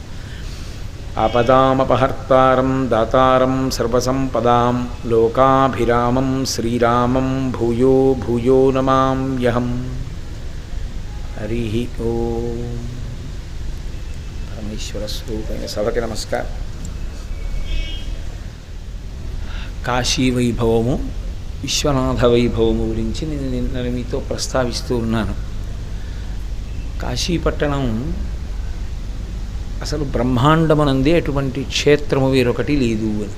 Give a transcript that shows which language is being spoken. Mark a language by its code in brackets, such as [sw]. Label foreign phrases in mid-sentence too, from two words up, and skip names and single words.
[sa] आपदामपहर्तारं दातारं सर्वसम्पदां लोकाभिरामं श्रीरामं भूयो भूयो नमाम्यहम्। हरिः ओम्। [te] परमेश्वरस्वरूपैన సభకి నమస్కారం. కాశీ వైభవము విశ్వనాథ వైభవము గురించి నేను నిన్న మీతో ప్రస్తావిస్తూ ఉన్నాను. కాశీపట్టణం అసలు బ్రహ్మాండమునందే అటువంటి క్షేత్రము వేరొకటి లేదు అని.